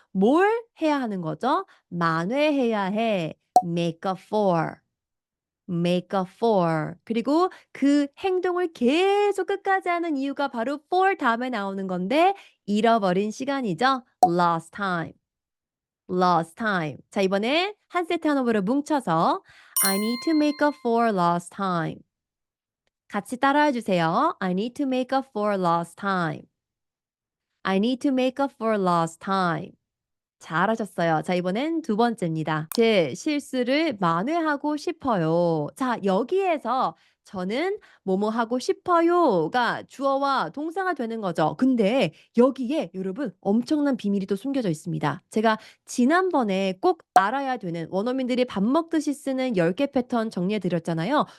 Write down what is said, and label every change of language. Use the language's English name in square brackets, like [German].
[Korean] 뭘 해야 하는 거죠? 만회해야 해. [English] make up for. make up for. [Korean] 그리고 그 행동을 계속 끝까지 하는 이유가 바로 for 다음에 나오는 건데 잃어버린 시간이죠. [English] lost time. lost time. [Korean] 자, 이번에 한 세트 한호흡으로 뭉쳐서 [English] I need to make up for lost time. [Korean] 같이 따라해 주세요. [English] I need to make up for lost time. I need to make up for lost time. [Korean] 잘하셨어요. 자, 이번엔 두 번째입니다. 제 실수를 만회하고 싶어요. 자, 여기에서 저는 뭐뭐 하고 싶어요가 주어와 동사가 되는 거죠. 근데 여기에 여러분 엄청난 비밀이 또 숨겨져 있습니다. 제가 지난번에 꼭 알아야 되는 원어민들이 밥 먹듯이 쓰는 10개 패턴 정리해 드렸잖아요.